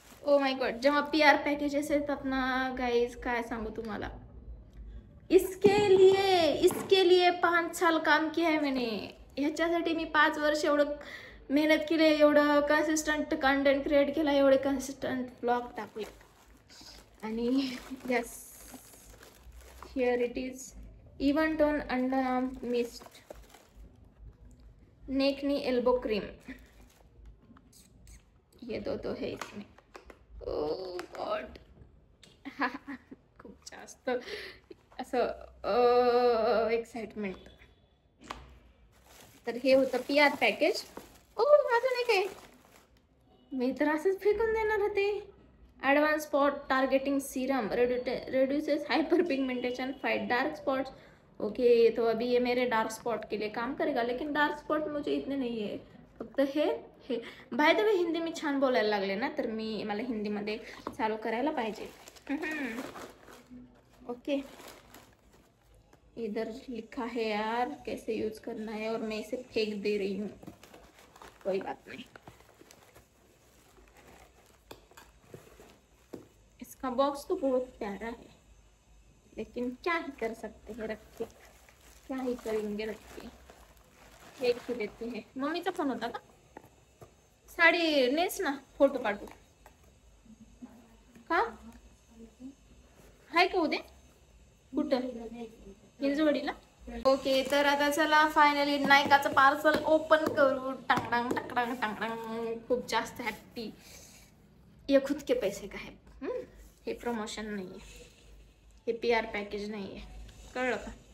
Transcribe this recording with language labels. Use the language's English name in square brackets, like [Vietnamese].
[Marathi] Oh my God, जेव्हा PR packages येतात ना गाईज, काय सांगू तुम्हाला. [Hindi] इसके लिए 5 साल काम किया है मैंने. [Marathi] ह्याच्यासाठी मी 5 वर्ष एवढं मेहनत केली, एवढं कन्सिस्टंट कंटेंट क्रिएट केला, एवढे कन्सिस्टंट ब्लॉग टाकले. [English] आणि yes, here it is. Even tone under arm mist, neck knee elbow cream, [Hindi] ये दो है इसमें. [Marathi] ओ गॉड, खूप जास्त असं एक्साइटमेंट. तर हे होतं PR पॅकेज. ओ माझं नाही काय, मी तर असंच फेकून देणार होते. [English] Advance spot targeting serum, reduces hyperpigmentation, fight dark spots. [Hindi] Okay, तो अभी ये मेरे डार्क स्पॉट के लिए काम करेगा, लेकिन डार्क स्पॉट मुझे इतने नहीं है. [Marathi] फक्त हे बाय द वे, हिंदी मी छान बोलायला लागले ना, तर मला हिंदीमध्ये चालू करायला पाहिजे. [Hindi] ओके, इधर लिखा है यार कैसे यूज करना है, और मैं इसे फेंक दे रही हूँ. कोई बात नहीं. इसका बॉक्स तो बहुत प्यारा है, लेकिन क्या ही कर सकते हैं, रख के क्या ही करेंगे, रख के फेंक ही देते हैं. [Marathi] मम्मीचा फोन होता का? साडी नेस ना, फोटो पाठवू का? हाय का उद्या कुठं? हिंजवडीला. ओके, तर आता चला फायनली नायकाचं पार्सल ओपन करू. टांगडांग टांगडांग टांगडांग. खूप जास्त हॅप्पी. [Hindi] ये खुद के पैसे का है, [Marathi] हे प्रमोशन नाही आहे, हे PR पॅकेज नाही आहे, कळलं का?